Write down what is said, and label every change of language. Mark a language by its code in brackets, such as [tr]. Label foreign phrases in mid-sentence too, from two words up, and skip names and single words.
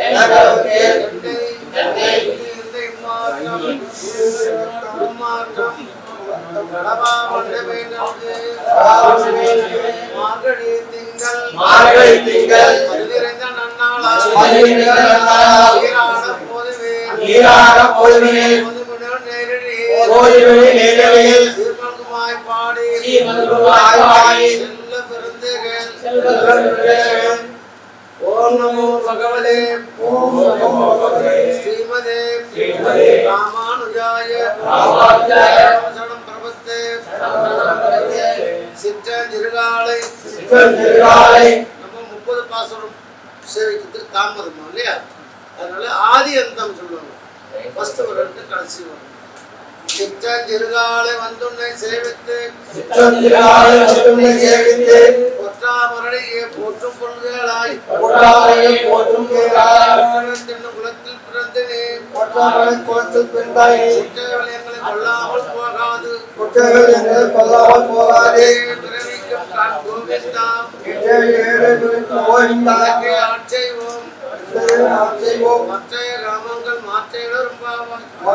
[ta] மார்கழி திங்கள் நிறைந்த நீராட பொதுவே பாடி செல்ல பெருந்தேகள் [sa] ओम नमो भगवते श्रीमते रामानुजाय शरणं प्रपत्ते [ta] சிற்றஞ்சிறுகாலை நம்ம 30 பாசுரம் சேவிக்கிறதுக்கு தாமதமா இல்லையா? அதனால ஆதி அந்தம் சொல்லுவாங்க. ஃபர்ஸ்ட் ஒரு ரெண்டு கடைசி வரும். சிற்றஞ்சிறுகாலை வந்துன்னை சேவித்து பொற்றாமரையே போற்றும் பொருள்களாய் தின்னும் குலத்தில் பிறந்தனே குற்றவிளையங்களை கொள்ளாமல் போகாது பிறவிக்கும் காண் கோவிந்தா ஆட்செய்வோம் மற்றைய காமங்கள் மாற்றேடரும்பாவாய்.